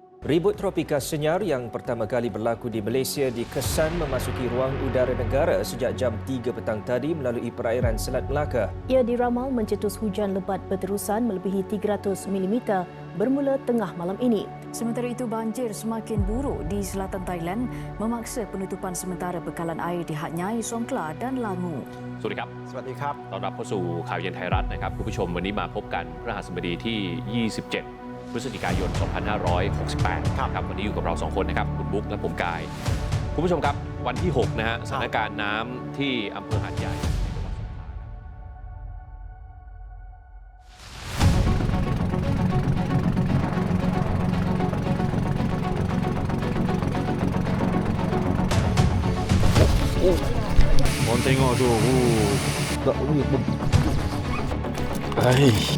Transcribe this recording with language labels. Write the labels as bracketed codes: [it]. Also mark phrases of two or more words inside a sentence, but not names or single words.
[ms] Ribut tropika senyar yang pertama kali berlaku di Malaysia dikesan memasuki ruang udara negara sejak jam 3 petang tadi melalui perairan Selat Melaka. Ia diramal mencetus hujan lebat berterusan melebihi 300 mm bermula tengah malam ini. Sementara itu, banjir semakin buruk di selatan Thailand memaksa penutupan sementara bekalan air di Hat Nyai, Songkhla dan Langu. [th] สวัสดีครับ สวัสดีครับ ต้อนรับเข้าสู่ข่าวเย็นไทยรัฐนะครับคุณผู้ชมวันนี้มาพบกันพฤหัสบดีที่ 27 พฤศจิกายน 2568 ครับวันนี้อยู่กับเรา2คนนะครับคุณบุ๊กและผมกายคุณผู้ชมครับวันที่ 6 นะฮะสถานการณ์น้ำที่อำเภอหาดใหญ่ [ms] Orang tengok tu. Tak boleh. Hai.